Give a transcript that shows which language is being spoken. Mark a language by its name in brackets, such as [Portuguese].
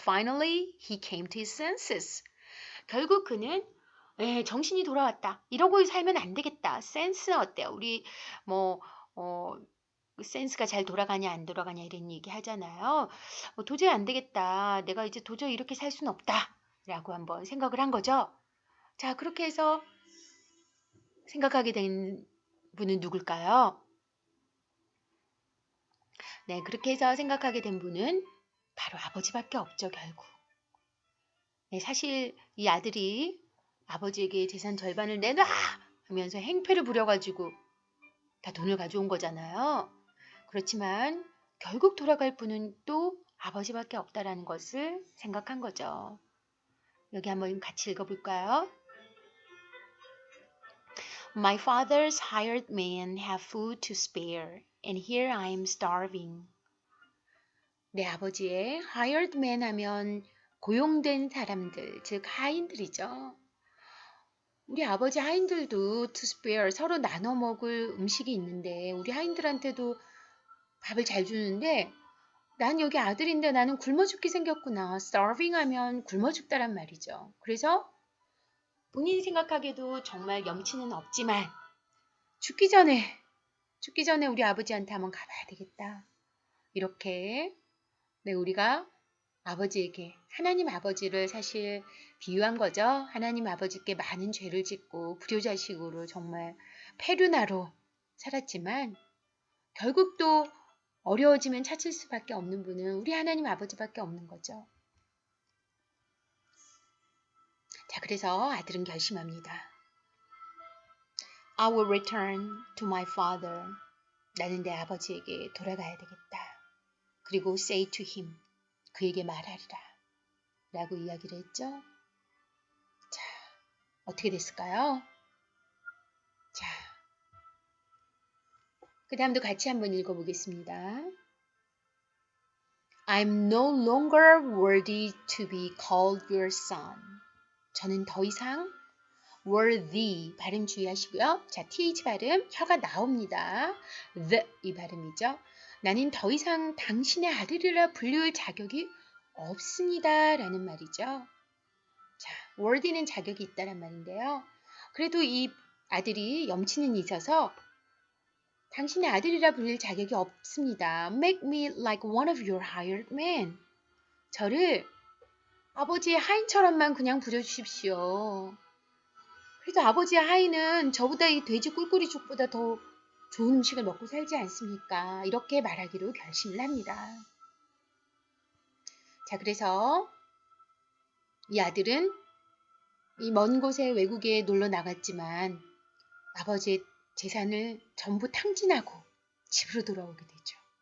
[English] Finally, he came to his senses. [Korean] 결국 그는 정신이 돌아왔다. 이러고 살면 안 되겠다. 센스 어때요? 우리 뭐 어, 센스가 잘 돌아가냐 안 돌아가냐 이런 얘기 하잖아요. 도저히 안 되겠다. 내가 이제 도저히 이렇게 살 수는 없다. 라고 한번 생각을 한 거죠. 자, 그렇게 해서 생각하게 된 분은 누굴까요? 네, 그렇게 해서 생각하게 된 분은 바로 아버지밖에 없죠, 결국. 네, 사실 이 아들이 아버지에게 재산 절반을 내놔! 하면서 행패를 부려가지고 다 돈을 가져온 거잖아요. 그렇지만 결국 돌아갈 분은 또 아버지밖에 없다라는 것을 생각한 거죠. 여기 한번 같이 읽어볼까요? [English] My father's hired men have food to spare, and here I am starving. [Korean] 내 아버지의 [English] hired men [Korean] 하면 고용된 사람들, 즉 하인들이죠. 우리 아버지 하인들도 [English] to spare [Korean] 서로 나눠 먹을 음식이 있는데 우리 하인들한테도 밥을 잘 주는데 난 여기 아들인데 나는 굶어 죽게 생겼구나. starving 하면 굶어 죽다란 말이죠. 그래서 본인이 생각하기에도 정말 염치는 없지만 죽기 전에 우리 아버지한테 한번 가봐야 되겠다. 이렇게 네, 우리가 아버지에게 하나님 아버지를 사실 비유한 거죠. 하나님 아버지께 많은 죄를 짓고 불효자식으로 정말 페루나로 살았지만 결국 또 어려워지면 찾을 수밖에 없는 분은 우리 하나님 아버지밖에 없는 거죠. 자, 그래서 아들은 결심합니다. [English] I will return to my father. [Korean] 나는 내 아버지에게 돌아가야 되겠다. 그리고 [English] say to him. [Korean] 그에게 말하리라. 라고 이야기를 했죠. 자, 어떻게 됐을까요? 자, 그 다음도 같이 한번 읽어보겠습니다. [English] I'm no longer worthy to be called your son. [Korean] 저는 더 이상 worthy 발음 주의하시고요. 자, th 발음 혀가 나옵니다. 이 발음이죠. 나는 더 이상 당신의 아들이라 불릴 자격이 없습니다. 라는 말이죠. 자, worthy는 자격이 있다란 말인데요. 그래도 이 아들이 염치는 있어서 당신의 아들이라 불릴 자격이 없습니다. [English] Make me like one of your hired men. [Korean] 저를 아버지의 하인처럼만 그냥 부려주십시오. 그래도 아버지의 하인은 저보다 이 돼지 꿀꿀이 죽보다 더 좋은 음식을 먹고 살지 않습니까? 이렇게 말하기로 결심을 합니다. 자, 그래서 이 아들은 이 먼 곳에 외국에 놀러 나갔지만 아버지의 재산을 전부 탕진하고 집으로 돌아오게 되죠.